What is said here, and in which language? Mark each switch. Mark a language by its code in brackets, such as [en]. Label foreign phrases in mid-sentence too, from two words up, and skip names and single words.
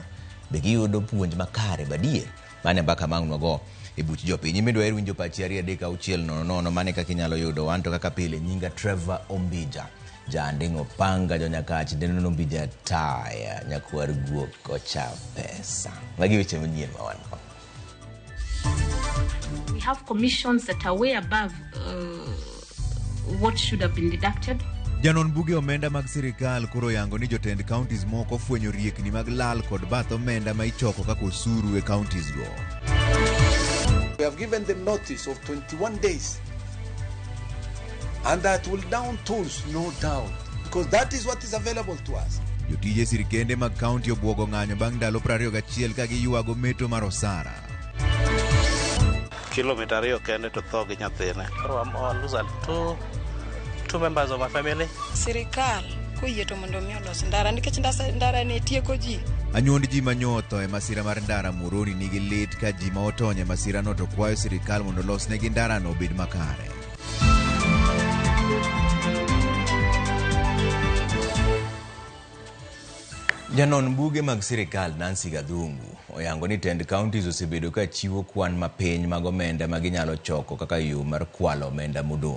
[luo] Be giyudo puonj makare badie? Mane mbaka mang'no go e buch jopiny. Midwa er winjo pachi 2-3-6-0-0 mane kaka inyalo yudo wan to kaka pile nyinga Trevor Ombija. Jandingo panga jonyakachi deno Ombija taya nyakwar guok ocha pesa. Magi weche manyien ma wan ko. [en] We have commissions that are way above what should have been deducted. [luo] Janon buge omenda mag sirikal koro yango ni jotend counties moko fwenyo riekni mag lal kod bath omenda ma ichoko kaka osuru e counties go. [en] We have given them notice of 21 days. And that will down tools, no doubt, because that is what is available to us. [luo] Jotije sirikende mag county obwogo ng'anyo bang' ndalo 21 ka giywago meto mar osara. Kilomita 2 kende to tho gi nyathine. [en] I'm losing two members of my family. [luo] Sirikal koyie to mondo mi olos ndara nikech ndara ne tieko ji. Anyuond ji manyotho e masira mar ndara Muhoroni nigi lit ka ji ma otonye masira no to kwayo sirikal mondo losnegi ndara no obed makare. Janon buge mag sirikal Nancy Gathungu oyango ni tend counties osebedo ka chiwo kwan mapiny mag omenda ma ginyalo choko kaka yo mar kwalo omenda modong'.